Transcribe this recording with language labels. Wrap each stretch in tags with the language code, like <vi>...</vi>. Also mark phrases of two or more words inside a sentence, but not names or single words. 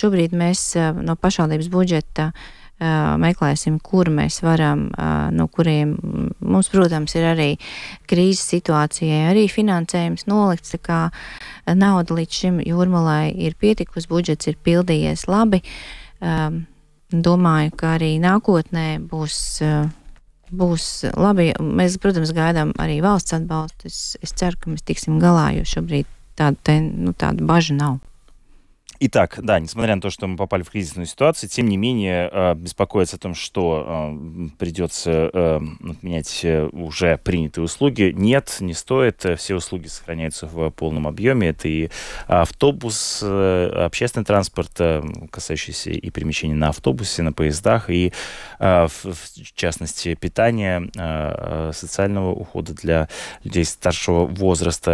<lv>Šobrīd mēs no pašvaldības budžeta meklēsim, kur mēs varam, no kuriem mums, protams, ir arī krīzes situācijai, arī finansējums nolikts, tā kā nauda līdz šim Jūrmalai ir pietikusi, budžets ir pildījies labi. Domāju, ka arī nākotnē būs labi. Mēs, protams, gaidām arī valsts atbalstu. Es ceru, ka mēs tiksim galā, jo šobrīd tādu bažu nav.</lv> <ru>Итак, да, несмотря на то, что мы попали в кризисную ситуацию, тем не менее беспокоиться о том, что придется отменять уже принятые услуги, нет, не стоит. Все услуги сохраняются в полном объеме. Это и автобус, общественный транспорт, касающийся и перемещения на автобусе, на поездах, и в частности питания, социального ухода для людей старшего возраста.</ru>